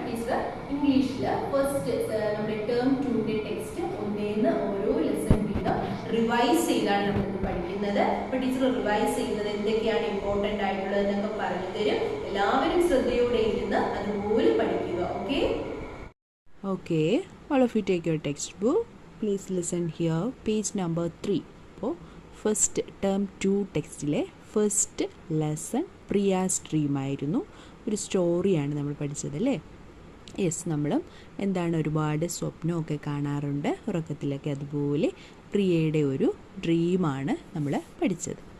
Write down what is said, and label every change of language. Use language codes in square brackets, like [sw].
[ml] Teacher ഇംഗ്ലീഷിൽ first നമ്മുടെ term 2 text ഒന്നേന്ന് ഓരോ ലെസൺ വീതം റിവൈസ് ചെയ്താണ് നമ്മളിന്ന് പഠിക്കുന്നത്. അപ്പോൾ ടീച്ചർ റിവൈസ് ചെയ്യുന്നത് എന്തൊക്കെയാണ് ഇമ്പോർട്ടൻ്റ് ആയിട്ടുള്ളത് എന്നൊക്കെ പറഞ്ഞു തരും. എല്ലാവരും ശ്രദ്ധയോടെ ഇരുന്ന് അതുപോലെ പഠിക്കുക. Okay [en] Okay, all of you take your textbook. Please listen here, page number 3. [ml] അപ്പോൾ first term 2 ടെക്സ്റ്റിലെ first lesson Priya's dream ആയിരുന്നു. ഒരു സ്റ്റോറിയാണ് നമ്മൾ പഠിച്ചത് അല്ലേ? യെസ്, നമ്മളും എന്താണ് ഒരുപാട് സ്വപ്നമൊക്കെ കാണാറുണ്ട് ഉറക്കത്തിലൊക്കെ. അതുപോലെ പ്രിയയുടെ ഒരു ഡ്രീമാണ് നമ്മൾ പഠിച്ചത്.